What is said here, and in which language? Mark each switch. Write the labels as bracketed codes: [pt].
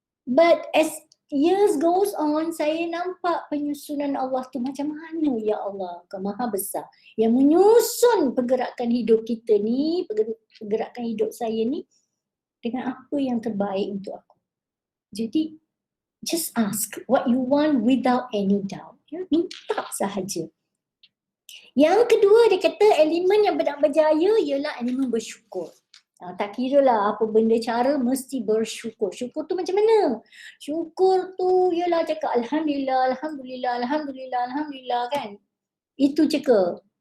[en] But as years goes on, [ms] saya nampak penyusunan Allah tu macam mana ya Allah, Kau Maha Besar. Yang menyusun pergerakan hidup kita ni, pergerakan hidup saya ni dengan apa yang terbaik untuk aku. [en] Jadi, just ask what you want without any doubt. [ms] Ya, minta sahaja. Yang kedua, dia kata elemen yang berjaya ialah elemen bersyukur. Tak kira lah apa benda cara, mesti bersyukur. Syukur tu macam mana? Syukur tu ialah cakap Alhamdulillah, Alhamdulillah, Alhamdulillah, Alhamdulillah kan. Itu cakap.